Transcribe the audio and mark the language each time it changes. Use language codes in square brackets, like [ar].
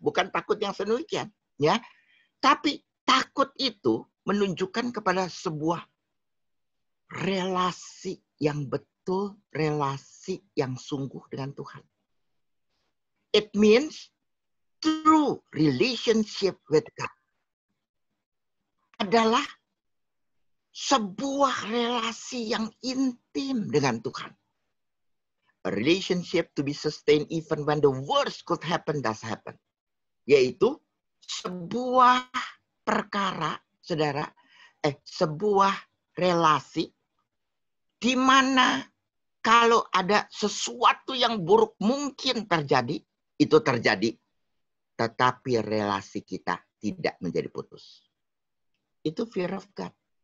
[id] Bukan takut yang sedemikian, ya. Tapi takut itu menunjukkan kepada sebuah relasi yang betul, relasi yang sungguh dengan Tuhan. [en] It means true relationship with God [id] adalah sebuah relasi yang intim dengan Tuhan. [en] A relationship to be sustained even when the worst could happen does happen. [id] Yaitu sebuah perkara, saudara, sebuah relasi di mana kalau ada sesuatu yang buruk mungkin terjadi, itu terjadi. Tetapi relasi kita tidak menjadi putus. Itu [en] fear of God.